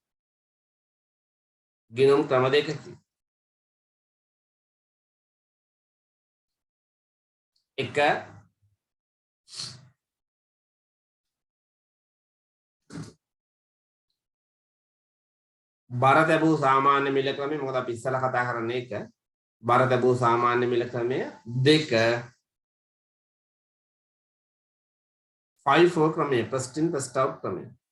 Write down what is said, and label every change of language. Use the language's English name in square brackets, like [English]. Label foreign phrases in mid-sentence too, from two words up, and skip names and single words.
[Sinhala] එක බර දැබූ සාමාන්‍ය මිල ක්‍රමය මොකද අපි ඉස්සලා කතා කරන්නේ එක බර දැබූ සාමාන්‍ය මිල ක්‍රමය දෙක [English] FIFO ක්‍රමය first in first out ක්‍රමය